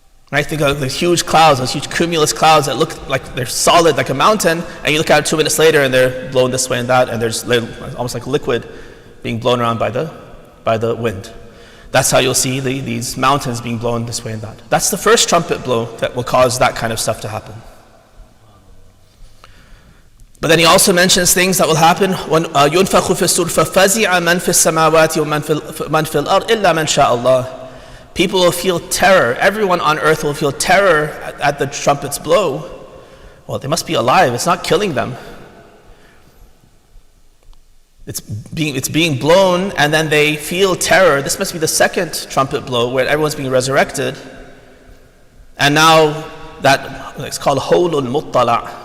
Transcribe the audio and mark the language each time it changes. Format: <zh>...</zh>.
<en>Right? Think of the huge clouds, those huge cumulus clouds that look like they're solid like a mountain, and you look at it 2 minutes later and they're blown this way and that, and there's almost like liquid being blown around by the wind. That's how you'll see these mountains being blown this way and that. That's the first trumpet blow that will cause that kind of stuff to happen. But then he also mentions things that will happen when</en> <ar>يُنْفَخُ فِي الصُّورِ فَفَزِعَ مَنْ فِي السَّمَاوَاتِ وَمَنْ فِي الْأَرْضِ إِلَّا مَنْ شَاءَ اللَّهِ.</ar> <en>People will feel terror. Everyone on earth will feel terror at the trumpet's blow. Well, they must be alive. It's not killing them. It's being blown, and then they feel terror. This must be the second trumpet blow where everyone's being resurrected. And now it's called hawlul muttala.</en>